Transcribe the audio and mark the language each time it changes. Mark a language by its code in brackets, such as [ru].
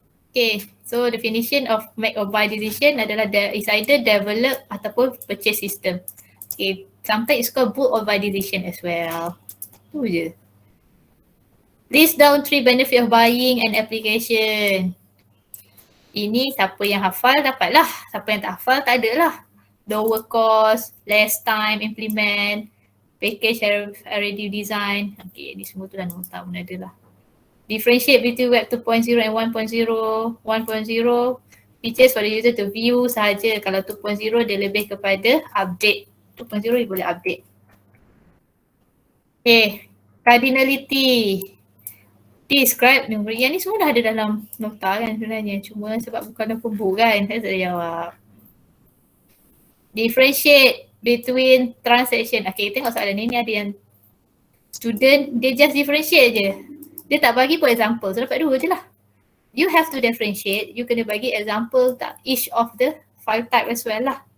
[en] Okay, so definition of make or buy decision adalah is either develop ataupun purchase system. Okay, sometimes it's called build or buy decision as well. [ms] Tu je. [en] List down 3 benefit of buying and application. [ms] Ini siapa yang hafal dapatlah. Siapa yang tak hafal tak ada lah. [en] Lower cost, less time implement, package already design. [ms] Okay, ni semua tu dah nota pun ada lah. [en] Differentiate between web 2.0 and 1.0. 1.0 features for the user to view sahaja. [ms] Kalau 2.0 dia lebih kepada update. 2.0 dia boleh update. [en] Okay, cardinality. Describe number. [ms] Yang ni semua dah ada dalam nota kan sebenarnya. Cuma sebab bukan pembuh kan, saya tak jawab. [en] Differentiate between transaction. [ms] Okay, tengok soalan ni ada yang student dia just differentiate je. Dia tak bagi [en] for example. [ms] So dapat 2 je lah. [en] You have to differentiate. You [ms] kena bagi [en] example tak each of the file type as well lah.